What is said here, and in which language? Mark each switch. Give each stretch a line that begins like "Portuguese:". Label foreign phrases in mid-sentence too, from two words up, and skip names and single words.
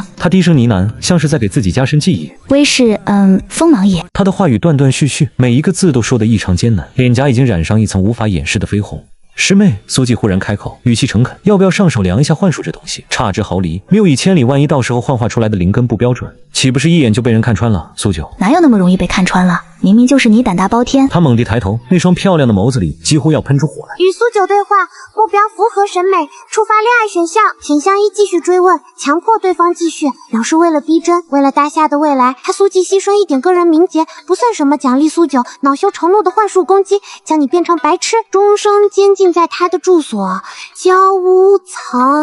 Chinese: 他低聲呢喃，像是在給自己加深記憶。威勢，鋒芒也。他的話語斷斷續續，每一個字都說得異常艱難，臉頰已經染上一層無法掩飾的绯紅。師妹，蘇季忽然開口，語氣誠懇，要不要上手量一下幻術這東西？差之毫釐，謬以千里，萬一到時候幻化出來的靈根不標準，豈不是一眼就被人看穿了？蘇九，哪有那麼容易被看穿了？明明就是你膽大包天。他猛地抬頭，那雙漂亮的眸子裡幾乎要噴出火來。與蘇九對話，目標符合審美，觸發戀愛選項。選項1繼續追問，強迫對方繼續，表示為了逼真，為了大夏的未來，他蘇季犧牲一點個人名節不算什麼，獎勵蘇九惱羞成怒的幻術攻擊，將你變成白痴，終生監禁在他的住所交屋層。